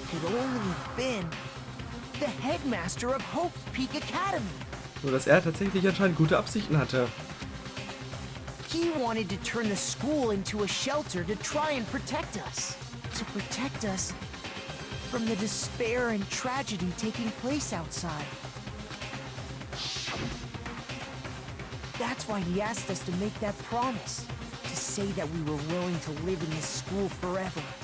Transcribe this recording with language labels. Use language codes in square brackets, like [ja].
[en] Could only have been the headmaster of Hope's Peak Academy. [de] Nur, dass er tatsächlich anscheinend gute Absichten hatte. [en] He wanted to turn the school into a shelter to try and protect us. To protect us from the despair and tragedy taking place outside. That's why he asked us to make that promise. To say that we were willing to live in this school forever.